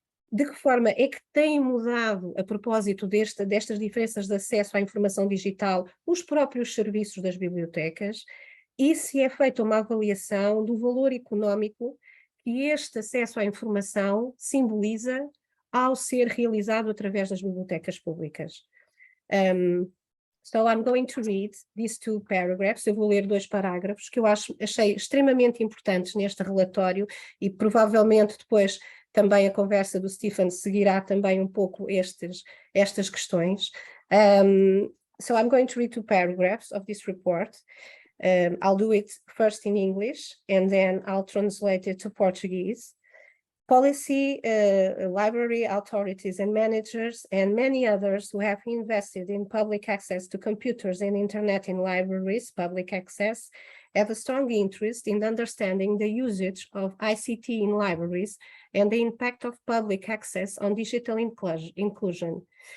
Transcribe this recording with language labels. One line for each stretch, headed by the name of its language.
Portuguese: de que forma é que tem mudado, a propósito destas diferenças de acesso à informação digital, os próprios serviços das bibliotecas, e se é feita uma avaliação do valor económico que este acesso à informação simboliza ao ser realizado através das bibliotecas públicas.
English: So I'm going to read these two paragraphs.
Portuguese: Eu vou ler 2 parágrafos que eu achei extremamente importantes neste relatório e provavelmente depois também a conversa do Stephen seguirá também um pouco estas questões.
English: So I'm going to read 2 paragraphs of this report. I'll do it first in English and then I'll translate it to Portuguese. Policy, library authorities and managers and many others who have invested in public access to computers and internet in libraries, public access, have a strong interest in understanding the usage of ICT in libraries and the impact of public access on digital inclusion.